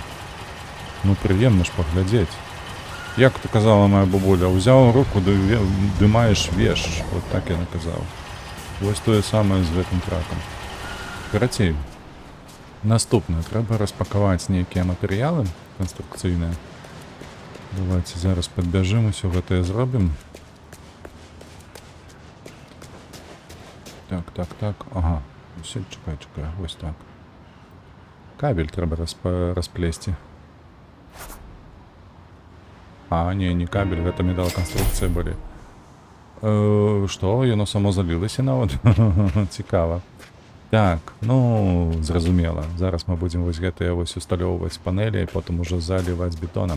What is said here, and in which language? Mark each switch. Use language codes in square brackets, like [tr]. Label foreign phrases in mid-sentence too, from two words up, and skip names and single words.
[be] Ну прыемна ж паглядзець. Як то казала моя бабуля, узяў руку, ды маеш веш. Вот так яна казала. Вось тое самае з гэтым тракам. Карацей, наступнае, трэба распакаваць нейкія матэрыялы канструкцыйныя. Давайте зараз падбяжым, усё гэтае зробім. [uk] Так. Ага. Все, чекай. Ось так. [be] Кабель трэба расплесці. А, не кабель, гэта металлоканструкцыя былі. Што? Яно само залілася нават? Цікава. Так, ну, зразумела. Зараз мы будзем вось гэтыя вось усталёўваць панелі, і потым ужо заліваць бетонам.